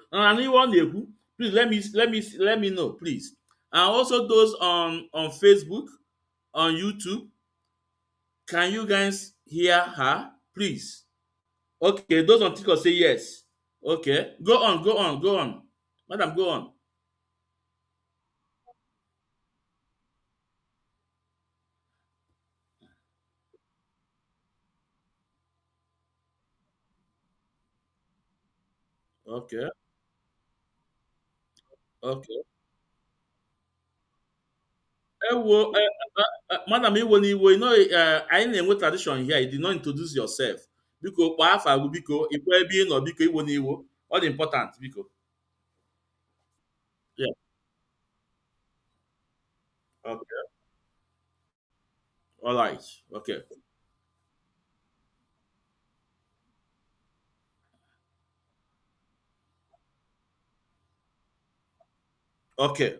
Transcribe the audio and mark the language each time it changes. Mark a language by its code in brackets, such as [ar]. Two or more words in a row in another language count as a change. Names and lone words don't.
[en] And anyone who please let me know, please. And also those on Facebook, on YouTube, can you guys hear her? Please. Okay, those on TikTok say yes. Okay, go on, madam, go on. Okay, okay. [ig] Ewo, madam Iwo n'iwo, anyị na-enwe [en] tradition here. You did not introduce yourself. [ig] Biko, kpọọ afa gị, biko, ikwu ebe ị nọ, biko, Iwo n'iwo. Ọ dị important, biko. Yeah. [en] Okay. All right. Okay. Okay.